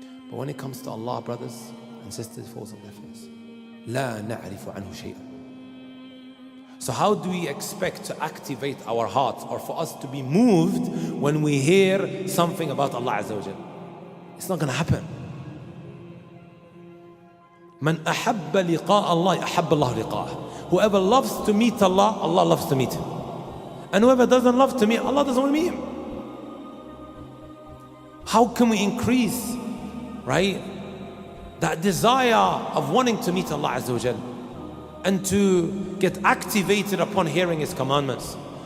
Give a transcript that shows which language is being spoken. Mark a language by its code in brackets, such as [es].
[en] But when it comes to Allah, brothers and sisters, it falls on their face. [ar] لا نعرف عنه شيئا. [en] So how do we expect to activate our hearts or for us to be moved when we hear something about Allah Azza wa Jal? It's not going to happen. [ar] من أحب لقاء الله أحب الله لقاءه. [en] Whoever loves to meet Allah, Allah loves to meet him. And whoever doesn't love to meet, Allah doesn't want to meet him. How can we increase, right, that desire of wanting to meet Allah Azza wa Jal and to get activated upon hearing His commandments?